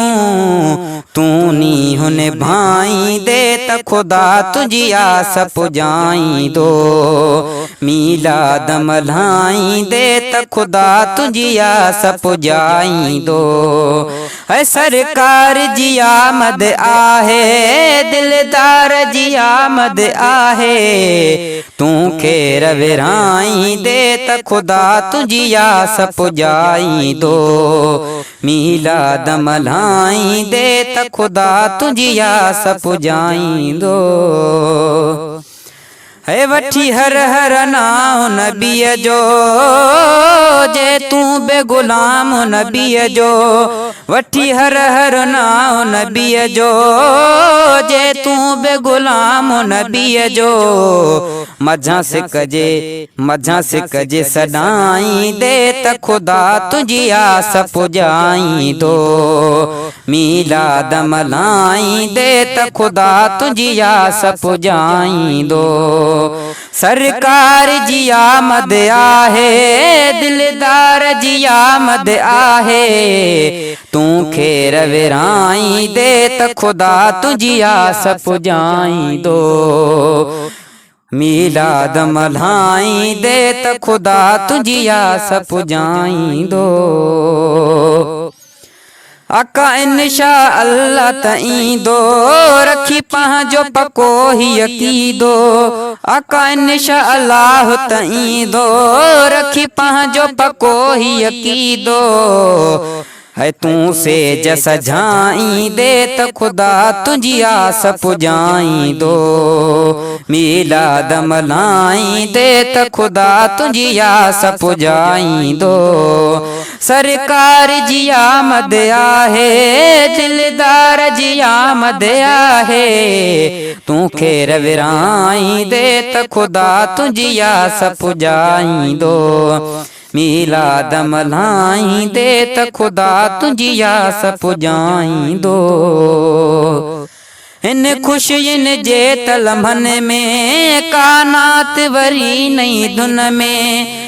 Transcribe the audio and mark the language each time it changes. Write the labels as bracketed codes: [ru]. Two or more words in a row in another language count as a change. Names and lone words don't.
[sd] तू नी हुन भाई दे त खुदा तुझी आस पुजाई दो। मीलाद मल्हाई दे त खुदा तुझी आस पुजाई दो। है सरकार जी आमद आहे, दिलदार जी आमद आहे। तू खेर विराई दे त खुदा तुझी आस पुजाई दो। मीलाद मल्हाई दे त खुदा तुझी आस पुजाई दो। है वठी हर हर नाम नबीअ जो, जे तू बे गुलाम नबीअ जो। वठी हर हर नाम नबीअ जो, जे तू बे गुलाम नबीअ जो। मझा सिक जे सदाई दे त खुदा तुझी आस पुजाई दो। मीलाद मल्हाई दे त खुदा तुझी आस पुजाई दो। सरकार जी आमद आहे, दिलदार जी आमद आहे। तू खेर विराई दे त खुदा तुझी आस पुजाई दो। मीलाद मल्हाई दे त खुदा तुझी आस पुजाई दो। आका [ar] إن شاء الله [sd] तई दो, रखी पंहिंजो पको ही अकीदो। आका [ar] إن شاء الله [sd] तई दो, रखी पंहिंजो पको ही अकीदो। है तू से जस झाई दे त खुदा तुझी आस पुजाई दो। मीलाद मल्हाई दे त खुदा तुझी आस पुजाई दो। सरकार जी आमद आहे, दिलदार जी आमद आहे। तू खेर विराई दे त खुदा तुझी आस पुजाई दो। मीलाद मल्हाई दे त खुदा तुझी आस पुजाई दो। इन खुशियन जे तलमन में कानात वरी नई धुन में।